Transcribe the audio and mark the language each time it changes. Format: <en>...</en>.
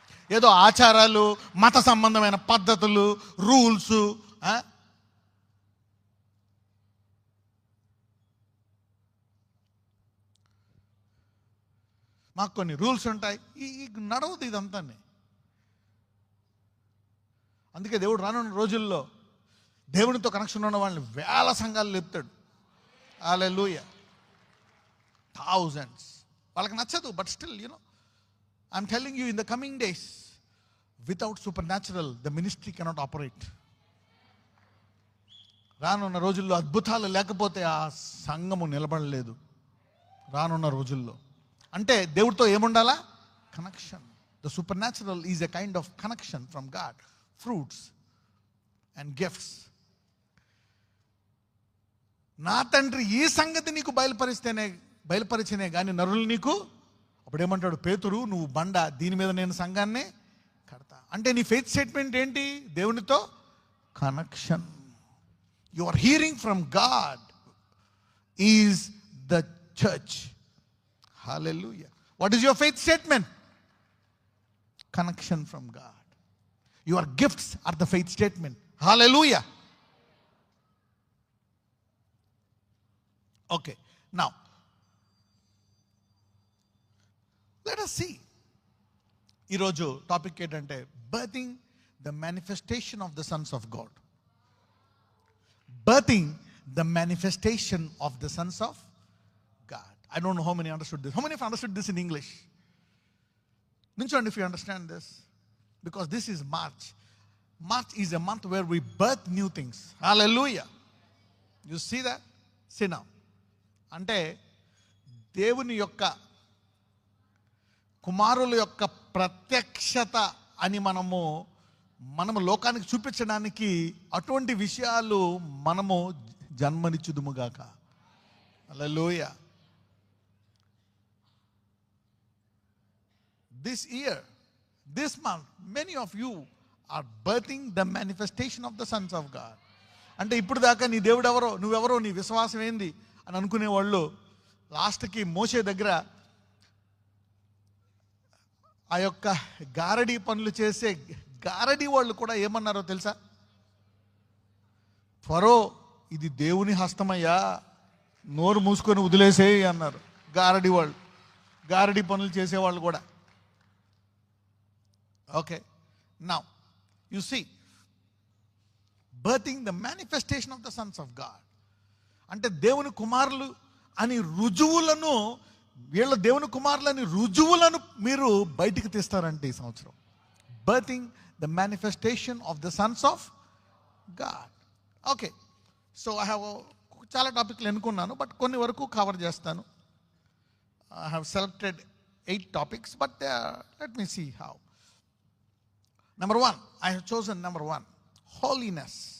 <te>ఏదో ఆచారాలు, మత సంబంధమైన పద్ధతులు, రూల్స్, మాకు కొన్ని రూల్స్ ఉంటాయి. ఈ నడవదు ఇదంతా. అందుకే దేవుడు రానున్న రోజుల్లో దేవునితో కనెక్షన్ ఉన్న వాళ్ళని వేల సంఘాలు లేపుతాడు. హల్లెలూయా. థౌజండ్స్. వాళ్ళకి నచ్చదు,</te> <en>But still I'm telling you, in the coming days, without supernatural, the ministry cannot operate.</en> <te>రానున్న రోజుల్లో అద్భుతాలు లేకపోతే ఆ సంఘము నిలబడలేదు. రానున్న రోజుల్లో అంటే దేవుడితో ఏముండాలా? Connection.</te> <en>The supernatural is a kind of connection from God. Fruits and gifts.</en> <te>నా తండ్రి ఈ సంగతి నీకు బయలుపరిచేనే కానీ నరులు నీకు. అప్పుడు ఏమంటాడు పేతురు, నువ్వు బండ, దీని మీద నేను సంఘాన్ని కడతా. అంటే నీ ఫెయిత్ స్టేట్మెంట్ ఏంటి? దేవునితో connection.</te> <en>You are hearing from God is the church. Hallelujah. What is your faith statement? Connection from God. Your gifts are the faith statement. Hallelujah. Okay, now let us see.</en> <te>ఈరోజు topic ఏంటంటే</te> <en>Birthing the manifestation of the sons of God. Birthing the manifestation of the sons of God. I don't know how many understood this. How many have understood this in English?</en> <te>Ninchandi,</te> <en>if you understand this, because this is March. March is a month where we birth new things. Hallelujah. You see that? See now.</en> <te>అంటే దేవుని యొక్క కుమారుల యొక్క ప్రత్యక్షత అని మనము లోకానికి చూపించడానికి అటువంటి విషయాలు మనము జన్మనిచ్చుదుముగాక. హల్లెలూయా.</te> <en>This year, this month, many of you are birthing the manifestation of the sons of God.</en> <te>అంటే ఇప్పుడు దాకా నీ దేవుడు ఎవరో, నువ్వెవరో, నీ విశ్వాసం ఏంది అని అనుకునేవాళ్ళు లాస్ట్కి మోషే దగ్గర ఆ యొక్క గారడీ పనులు చేసే గారడీ వాళ్ళు కూడా ఏమన్నారో తెలుసా? ఫరో, ఇది దేవుని హస్తమయ్యా, నోరు మూసుకొని వదిలేసేయి అన్నారు గారడీ వాళ్ళు. గారడీ పనులు చేసేవాళ్ళు కూడా.</te> <en>Okay, now you see birthing the manifestation of the sons of God.</en> <te>అంటే దేవుని కుమారులు అని రుజువులను, వీళ్ళ దేవుని కుమారులని రుజువులను మీరు బయటికి తీస్తారంటే ఈ సంవత్సరం.</te> <en>Birthing the manifestation of the sons of God. Okay, so I have</en> <te>చాలా టాపిక్లు ఎన్నుకున్నాను,</te> <en>but</en> <te>కొన్ని వరకు కవర్ చేస్తాను.</te> <en>I have selected 8 topics, but let me see how. Number 1, I have chosen number 1, holiness.</en>